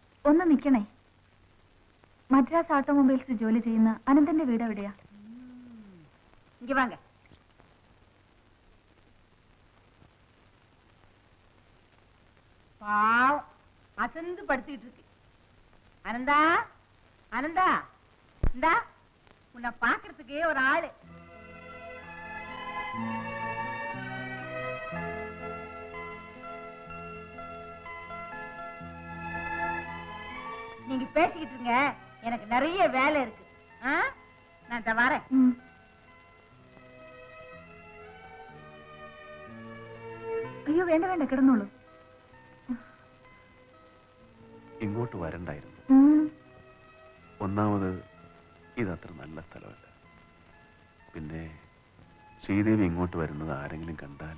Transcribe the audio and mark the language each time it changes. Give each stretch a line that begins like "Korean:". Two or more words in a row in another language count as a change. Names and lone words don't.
Malayalam: ഒന്ന് നിൽക്കണേ. മദ്രാസ് ഓട്ടോമൊബൈൽസ് ജോലി ചെയ്യുന്ന അനന്തന്റെ വീട് എവിടെയാ? ഇങ്ങ വാങ്ങ.
Tamil: பாவம் அசந்து படுத்துக்கிட்டு இருக்கு. அனந்தா அனந்தா, இந்தா உன்னை பாக்குறதுக்கே ஒரு ஆளு. நீங்க பேசிக்கிட்டு இருங்க, எனக்கு நிறைய வேலை இருக்கு. நான் வரேன்.
Malayalam: അയ്യോ വേണ്ട വേണ്ട, കിടന്നോളൂ. ഇങ്ങോട്ട് വരണ്ടായിരുന്നു. ഒന്നാമത് ഇതത്ര നല്ല സ്ഥലമല്ല. പിന്നെ ശ്രീദേവി ഇങ്ങോട്ട് വരുന്നത് ആരെങ്കിലും കണ്ടാൽ